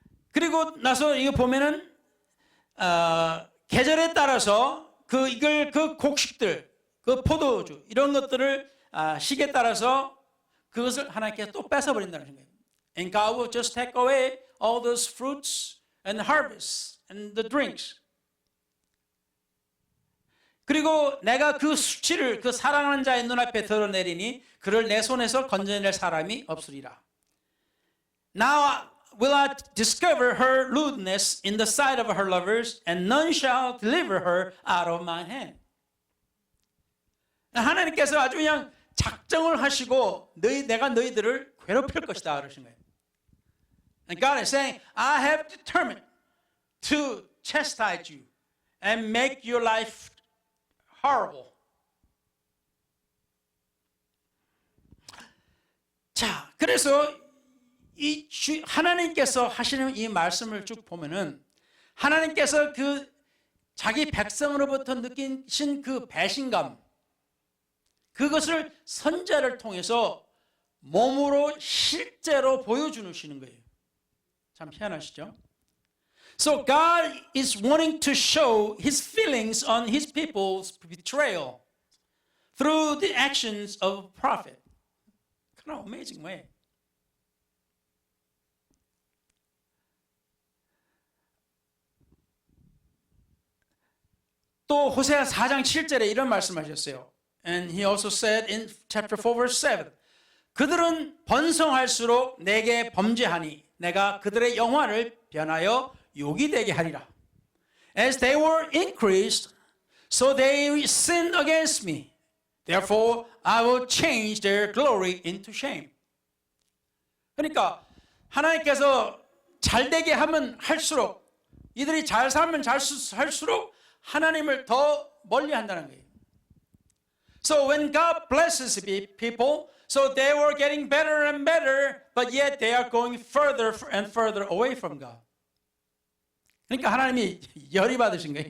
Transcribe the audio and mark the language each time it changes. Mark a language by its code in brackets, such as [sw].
[ko] 그리고 나서 이거 보면은 계절에 따라서 그 곡식들, 그 포도주 이런 것들을 시기에 따라서 그것을 하나님께서 또 뺏어버린다는 거예요. [en] And God will just take away all those fruits and harvests and the drinks. [ko] 그리고 내가 그 수치를 그 사랑하는 자의 눈앞에 드러내리니 그를 내 손에서 건져낼 사람이 없으리라. [en] Now will I discover her lewdness in the sight of her lovers, and none shall deliver her out of my hand. [ko] 하나님께서 아주 그냥 작정을 하시고 내가 너희들을 괴롭힐 것이다 그러신 거예요. [en] And God is saying, I have determined to chastise you and make your life horrible. [ko] 자, 그래서 하나님께서 하시는 이 말씀을 쭉 보면은 하나님께서 그 자기 백성으로부터 느끼신 그 배신감, 그것을 선지자를 통해서 몸으로 실제로 보여주시는 거예요. 참 희한하시죠? [en] So God is wanting to show His feelings on His people's betrayal through the actions of a prophet. Kind of amazing way. [ko] 또 호세아 4장 7절에 이런 말씀하셨어요. [en] And he also said in chapter 4 verse 7. [ko] 그들은 번성할수록 내게 범죄하니 내가 그들의 영화를 변하여 욕이 되게 하리라. [en] As they were increased, so they sinned against me. Therefore, I will change their glory into shame. [ko] 그러니까 하나님께서 잘 되게 하면 할수록 이들이 잘 살면 할수록 하나님을 더 멀리 한다는 거예요. [en] So when God blesses people, so they were getting better and better, but yet they are going further and further away from God. [ko] 그러니까 하나님이 열이 받으신 거예요.